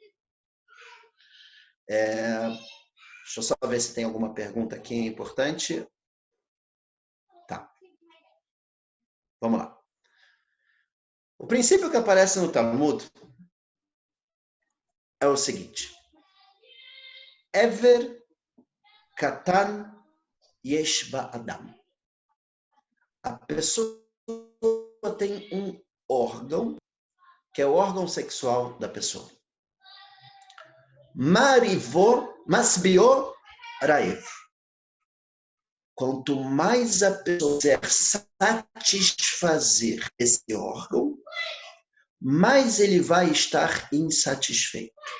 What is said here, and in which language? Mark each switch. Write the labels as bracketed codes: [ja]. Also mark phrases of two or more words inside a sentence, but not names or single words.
[pt] Deixa eu só ver se tem alguma pergunta aqui importante. Tá. Vamos lá. O princípio que aparece no Talmud é o seguinte. [he] אבר קטן יש באדם. [pt] A pessoa tem um órgão, que é o órgão sexual da pessoa. [he] משביעו רעב. [pt] Quanto mais a pessoa satisfazer esse órgão, mais ele vai estar insatisfeito.